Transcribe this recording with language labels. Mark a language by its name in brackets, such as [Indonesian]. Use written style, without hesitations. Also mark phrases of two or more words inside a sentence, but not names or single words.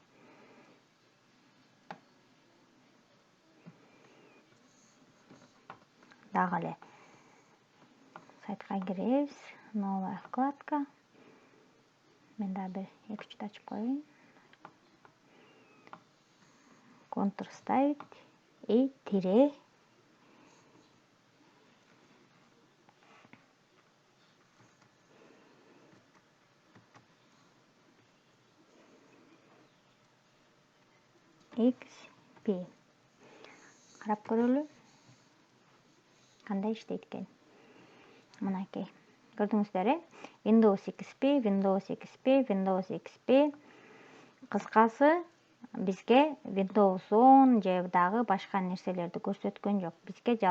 [Kyrgyz] Дагы эле сайтка киребиз. [Russian] Новая вкладка. [Kyrgyz] Мен дагы бир 2-3 ачып коеюн. [Russian] Контур ставить и тире. XP. [Kyrgyz] Карап көрөлү. Кандай иштейт экен? Мынакей. Көрдүңүздөр, Windows XP, Windows XP, Windows XP. Кыскасы, бизге Windows 10 же дагы башка нерселерди көрсөткөн жок.